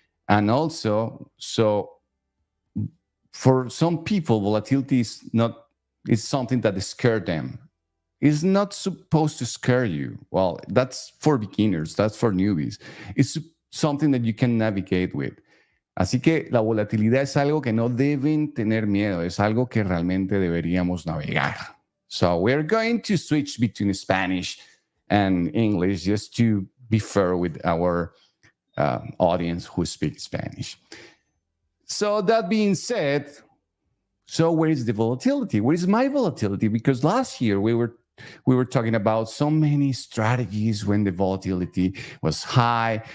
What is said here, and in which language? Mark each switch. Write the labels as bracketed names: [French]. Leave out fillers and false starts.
[English] And also, so for some people, volatility is something that scares them. It's not supposed to scare you. Well, that's for beginners, that's for newbies. It's something that you can navigate with. [Spanish] Así que la volatilidad es algo que no deben tener miedo, es algo que realmente deberíamos navegar. [English] So we're going to switch between Spanish and English just to be fair with our audience who speaks Spanish. So that being said, so where is the volatility? Where is my volatility? Because last year we were talking about so many strategies when the volatility was high.